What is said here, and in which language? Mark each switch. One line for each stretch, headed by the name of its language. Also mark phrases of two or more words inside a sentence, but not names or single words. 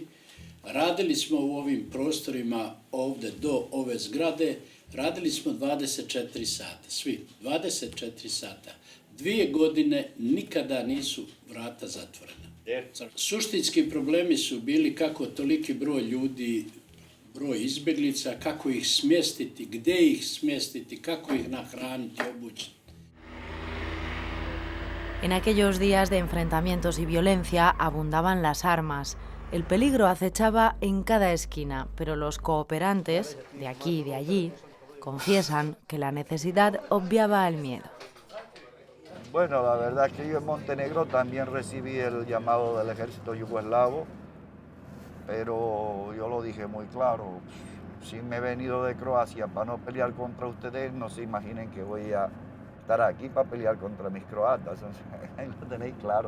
Serbian: Radili smo u ovim prostorima ovdje do ove zgrade, radili smo 24 sata, svi, 24 sata. 2 godine nikada nisu vrata zatvorena. Suštinski problemi su bili kako toliki broj ljudi, broj izbjeglica, kako ih smjestiti, gdje ih smjestiti, kako ih nahraniti, obući.
Spanish: En aquellos días de enfrentamientos y violencia abundaban las armas. El peligro acechaba en cada esquina, pero los cooperantes, de aquí y de allí, confiesan que la necesidad obviaba el miedo. Bueno, la verdad es que yo en Montenegro también recibí el llamado del ejército yugoslavo, pero yo lo dije muy claro, si me he venido de Croacia para no pelear contra ustedes, no se imaginen que voy a estar aquí para pelear contra mis croatas, ahí lo tenéis claro.